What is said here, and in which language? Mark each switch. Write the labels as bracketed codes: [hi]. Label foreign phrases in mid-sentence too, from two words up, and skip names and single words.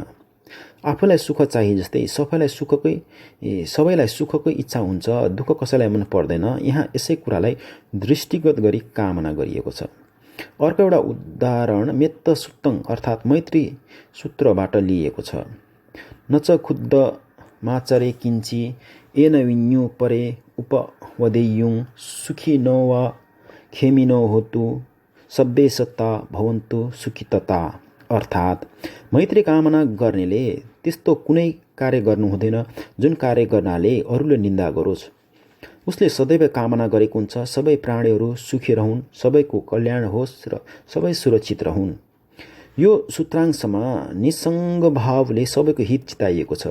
[ne] आफूलाई सुख चाहिए जस्तै सबैलाई सुखकै इच्छा हुन्छ, दुःख कसैलाई मन पर्दैन। यहाँ यसै कुरालाई दृष्टिगत गरी कामना गरिएको छ। अर्को एउटा उदाहरण [pi] मेत्त सुत्तङ [ne] अर्थात् मैत्री सूत्रबाट लिएको छ। [pi] नच खुद्द माचरे किञ्ची एन विन्यु परे उपवदेयुङ, सुखी न वा खेमी न होतु सब्बे सत्ता भवन्तु सुखितता। [ne] अर्थात् मैत्री कामना गर्नेले त्यस्तो कुनै कार्य गर्नु हुँदैन जुन कार्य गर्नाले अरूले निन्दा गरोस्। उसले सदैव कामना गरेको हुन्छ सबै प्राणीहरू सुखी रहन्, सबैको कल्याण होस् र सबै सुरक्षित रहन्। यो सूत्रांशमा निसङ्ग भावले सबैको हित चिताइएको छ।